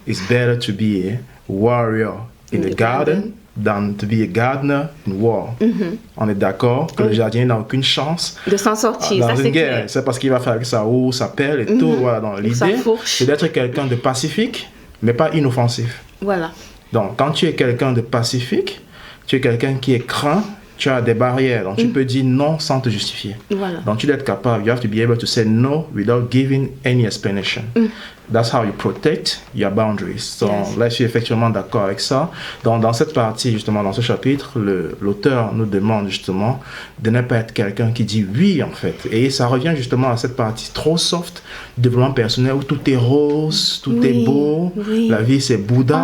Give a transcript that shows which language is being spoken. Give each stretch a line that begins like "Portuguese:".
English: It's better to be a warrior in the garden than to be a gardener in war.
French: On est d'accord que le jardinier n'a aucune chance de s'en sortir. Dans une guerre. C'est parce qu'il va faire sa roue, sa pelle et tout. Voilà, donc l'idée, c'est d'être quelqu'un de pacifique, mais pas inoffensif. Voilà. Donc, quand tu es quelqu'un de pacifique, tu es quelqu'un qui est craint tu as des barrières. Donc, tu peux dire non sans te justifier. Voilà. Donc, tu dois être capable.
English: You have to be able to say no without giving any explanation. That's how you protect your boundaries.
French: Donc, là, je suis effectivement d'accord avec ça. Donc, dans cette partie, justement, dans ce chapitre, l'auteur nous demande justement de ne pas être quelqu'un qui dit oui, en fait. Et ça revient justement à cette partie trop soft, développement personnel, où tout est rose, tout est beau. La vie, c'est Bouddha.